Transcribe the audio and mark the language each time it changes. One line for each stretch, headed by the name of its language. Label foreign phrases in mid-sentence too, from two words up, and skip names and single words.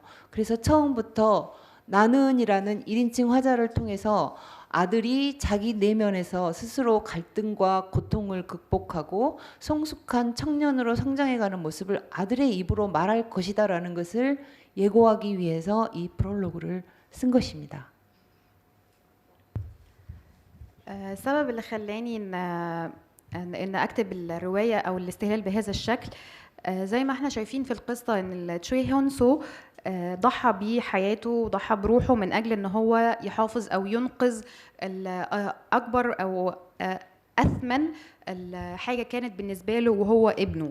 Korean: 그래서 처음부터 나는이라는 1인칭 화자를 통해서 아들이 자기 내면에서 스스로 갈등과 고통을 극복하고 성숙한 청년으로 성장해가는 모습을 아들의 입으로 말할 것이다라는 것을 예고하기 위해서 이 프롤로그를 쓴 것입니다.
Arabic: السبب اللي خلاني ان اكتب الروايه او الاستهلال بهذا الشكل، زي ما احنا شايفين في القصه ان تشوي هون سو ضحى بحياته وضحى بروحه من اجل ان هو يحافظ او ينقذ اكبر او اثمن الحاجه كانت بالنسبه له وهو ابنه.